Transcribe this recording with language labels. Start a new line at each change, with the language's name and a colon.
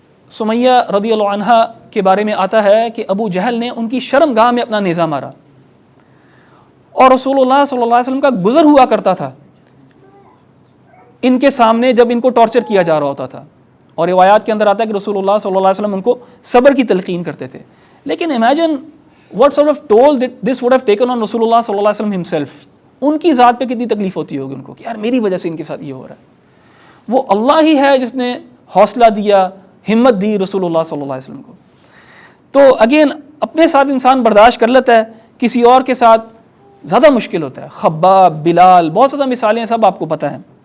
Urdu: سمیہ رضی اللہ عنہا کے بارے میں آتا ہے کہ ابو جہل نے ان کی شرم گاہ میں اپنا نیزہ مارا, اور رسول اللہ صلی اللہ علیہ وسلم کا گزر ہوا کرتا تھا ان کے سامنے جب ان کو ٹارچر کیا جا رہا ہوتا تھا. اور روایات کے اندر آتا ہے کہ رسول اللہ صلی اللہ علیہ وسلم ان کو صبر کی تلقین کرتے تھے. لیکن imagine
English: what sort of toll this would have taken on رسول اللہ صلی اللہ علیہ وسلم himself.
Urdu: ان کی ذات پہ کتنی تکلیف ہوتی ہوگی ان کو کہ یار میری وجہ سے ان کے ساتھ یہ ہو رہا ہے. وہ اللہ ہی ہے جس نے حوصلہ دیا, ہمت دی رسول اللہ صلی اللہ علیہ وسلم کو. تو اگین اپنے ساتھ انسان برداشت کر لیتا ہے, کسی اور کے ساتھ زیادہ مشکل ہوتا ہے. خباب, بلال, بہت زیادہ مثالیں سب آپ کو پتہ ہیں.